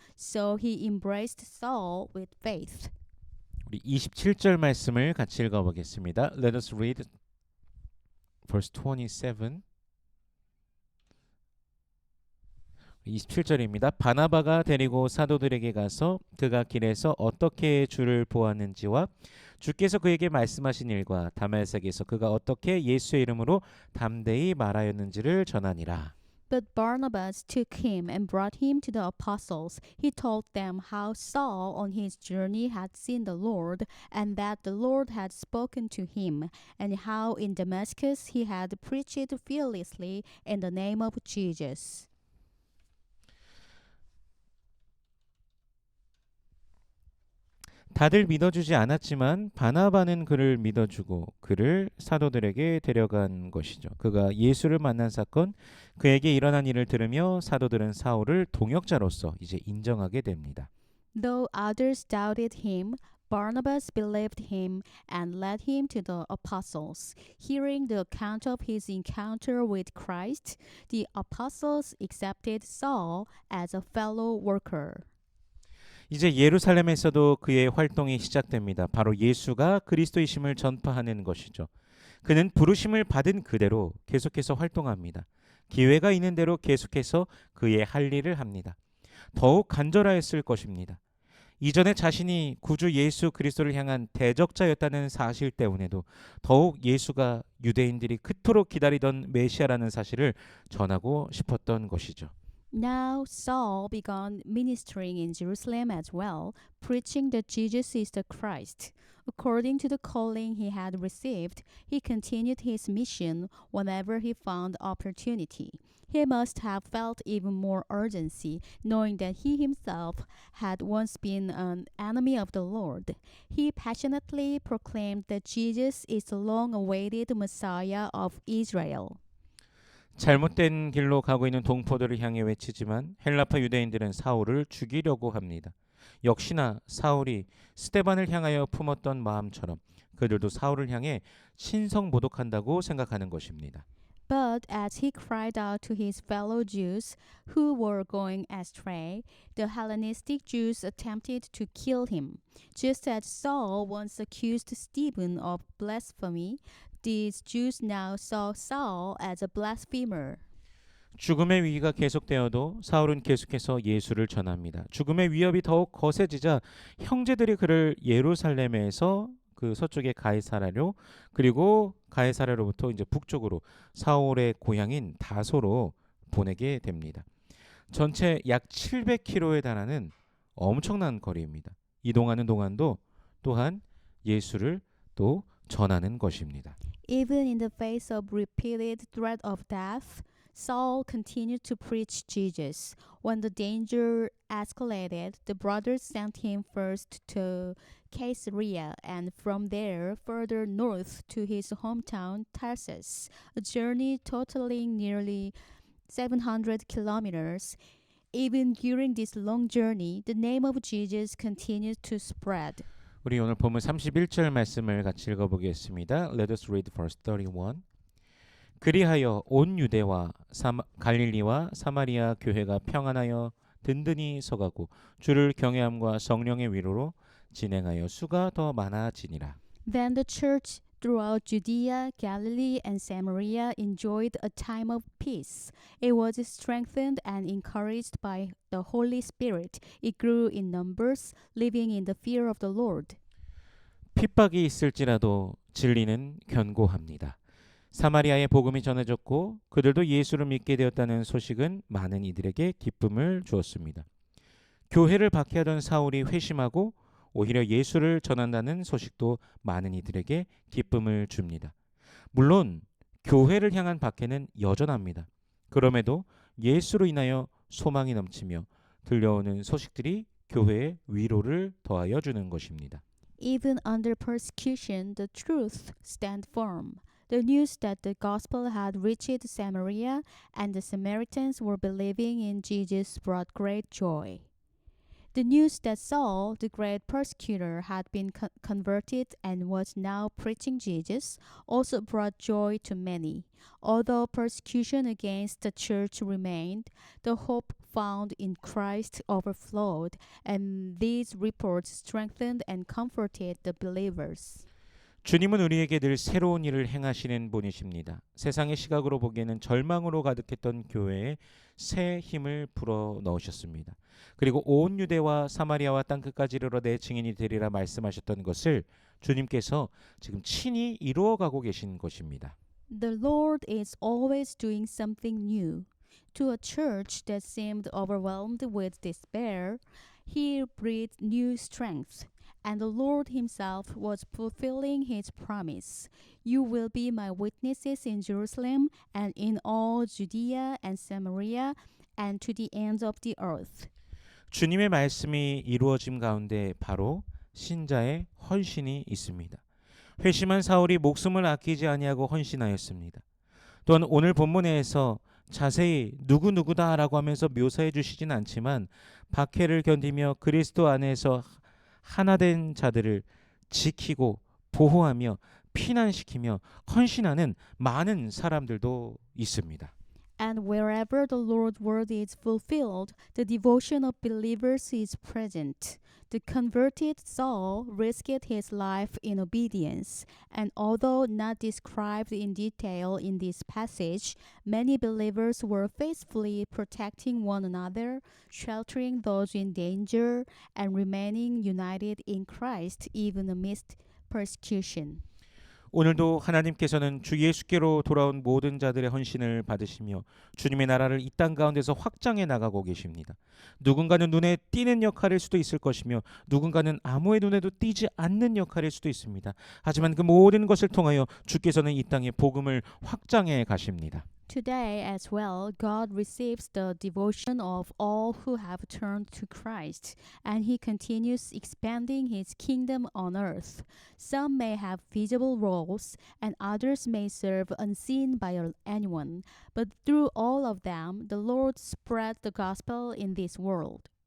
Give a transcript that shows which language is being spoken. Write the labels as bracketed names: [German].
[English] So he embraced Saul with faith. [Korean] 우리 27절 말씀을 같이 읽어보겠습니다. [English] Let us read verse 27. [Korean] 27절입니다. 바나바가 데리고 사도들에게 가서 그가 길에서 어떻게 주를 보았는지와 주께서 그에게 말씀하신 일과 다메섹에서 그가 어떻게 예수의 이름으로 담대히 말하였는지를 전하니라. [English] But Barnabas took him and brought him to the apostles. He told them how Saul on his journey had seen the Lord, and that the Lord had spoken to him, and how in Damascus he had preached fearlessly in the name of Jesus. [Korean] 다들 믿어주지 않았지만 바나바는 그를 믿어주고 그를 사도들에게 데려간 것이죠. 그가 예수를 만난 사건, 그에게 일어난 일을 들으며 사도들은 사울을 동역자로서 이제 인정하게 됩니다. [English] Though others doubted him, Barnabas believed him and led him to the apostles. Hearing the account of his encounter with Christ, the apostles accepted Saul as a fellow worker. [Korean] 이제 예루살렘에서도 그의 활동이 시작됩니다. 바로 예수가 그리스도이심을 전파하는 것이죠. 그는 부르심을 받은 그대로 계속해서 활동합니다. 기회가 있는 대로 계속해서 그의 할 일을 합니다. 더욱 간절하였을 것입니다. 이전에 자신이 구주 예수 그리스도를 향한 대적자였다는 사실 때문에도 더욱 예수가 유대인들이 그토록 기다리던 메시아라는 사실을 전하고 싶었던 것이죠. [English] Now Saul began ministering in Jerusalem as well, preaching that Jesus is the Christ. According to the calling he had received, he continued his mission whenever he found opportunity. He must have felt even more urgency, knowing that he himself had once been an enemy of the Lord. He passionately proclaimed that Jesus is the long-awaited Messiah of Israel. [Korean] 잘못된 길로 가고 있는 동포들을 향해 외치지만 헬라파 유대인들은 사울을 죽이려고 합니다. 역시나 사울이 스데반을 향하여 품었던 마음처럼 그들도 사울을 향해 신성모독한다고 생각하는 것입니다. [English] But as he cried out to his fellow Jews who were going astray, the Hellenistic Jews attempted to kill him. Just as Saul once accused Stephen of blasphemy, these Jews now saw Saul as a blasphemer. [Korean] 죽음의 위기가 계속되어도 사울은 계속해서 예수를 전합니다. 죽음의 위협이 더욱 거세지자 형제들이 그를 예루살렘에서 그 서쪽의 가이사랴로 그리고 가이사랴로부터 이제 북쪽으로 사울의 고향인 다소로 보내게 됩니다. 전체 약 700km에 달하는 엄청난 거리입니다. 이동하는 동안도 또한 예수를 또 전하는 것입니다. [English] Even in the face of repeated threat of death, Saul continued to preach Jesus. When the danger escalated, the brothers sent him first to Caesarea and from there further north to his hometown Tarsus, a journey totaling nearly 700 kilometers. Even during this long journey, the name of Jesus continued to spread. [Korean] 우리 오늘 본문 31절 말씀을 같이 읽어보겠습니다. [English] Let us read verse 31. [Korean] 그리하여 온 유대와 갈릴리와 사마리아 교회가 평안하여 든든히 서가고 주를 경외함과 성령의 위로로 진행하여 수가 더 많아지니라. [English] Then the church throughout Judea, Galilee, and Samaria enjoyed a time of peace. It was strengthened and encouraged by the Holy Spirit. It grew in numbers, living in the fear of the Lord. [Korean] 핍박이 있을지라도 진리는 견고합니다. 사마리아의 복음이 전해졌고 그들도 예수를 믿게 되었다는 소식은 많은 이들에게 기쁨을 주었습니다. 교회를 박해하던 사울이 회심하고 오히려 예수를 전한다는 소식도 많은 이들에게 기쁨을 줍니다. 물론 교회를 향한 박해는 여전합니다. 그럼에도 예수로 인하여 소망이 넘치며 들려오는 소식들이 교회에 위로를 더하여 주는 것입니다. [English] Even under persecution, the truth stand firm. The news that the gospel had reached Samaria and the Samaritans were believing in Jesus brought great joy. The news that Saul, the great persecutor, had been converted and was now preaching Jesus also brought joy to many. Although persecution against the church remained, the hope found in Christ overflowed, and these reports strengthened and comforted the believers. [Korean] 주님은 우리에게 늘 새로운 일을 행하시는 분이십니다. 세상의 시각으로 보기에는 절망으로 가득했던 교회에 새 힘을 불어 넣으셨습니다. 그리고 온 유대와 사마리아와 땅끝까지 이르러 내 증인이 되리라 말씀하셨던 것을 주님께서 지금 친히 이루어가고 계신 것입니다. [English] The Lord is always doing something new. To a church that seemed overwhelmed with despair, He breathed new strength. And the Lord Himself was fulfilling His promise. You will be my witnesses in Jerusalem and in all Judea and Samaria and to the ends of the earth. [Korean] 주님의 말씀이 이루어짐 가운데 바로 신자의 헌신이 있습니다. 회심한 사울이 목숨을 아끼지 아니하고 헌신하였습니다. 또한 오늘 본문에서 자세히 누구누구다라고 하면서 묘사해 주시진 않지만 박해를 견디며 그리스도 안에서 하나된 자들을 지키고 보호하며 피난시키며 헌신하는 많은 사람들도 있습니다. [English] And wherever the Lord's word is fulfilled, the devotion of believers is present. The converted Saul risked his life in obedience, and although not described in detail in this passage, many believers were faithfully protecting one another, sheltering those in danger, and remaining united in Christ even amidst persecution. [Korean] 오늘도 하나님께서는 주 예수께로 돌아온 모든 자들의 헌신을 받으시며 주님의 나라를 이 땅 가운데서 확장해 나가고 계십니다. 누군가는 눈에 띄는 역할일 수도 있을 것이며 누군가는 아무의 눈에도 띄지 않는 역할일 수도 있습니다. 하지만 그 모든 것을 통하여 주께서는 이 땅에 복음을 확장해 가십니다. [English] Today as well, God receives the devotion of all who have turned to Christ, and He continues expanding His kingdom on earth. Some may have visible roles, and others may serve unseen by anyone, but through all of them, the Lord spread the gospel in this world.